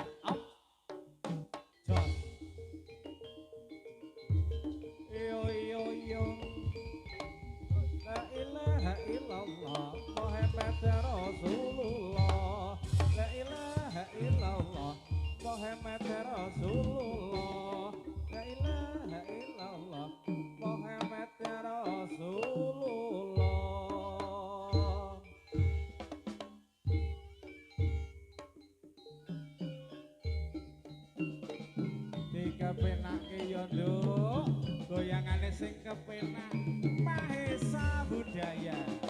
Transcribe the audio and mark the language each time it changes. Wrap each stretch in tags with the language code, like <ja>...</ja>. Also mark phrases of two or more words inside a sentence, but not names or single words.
<ar>Up. Jos. Yo yo yo. لا إله إلا الله محمد رسول الله. لا إله إلا الله محمد رسول الله. لا إله إلا الله محمد رسول الله.</ar> <jv>Dikepenake yo nduk goyangane sing kepenak Mahesa Budaya.</jv>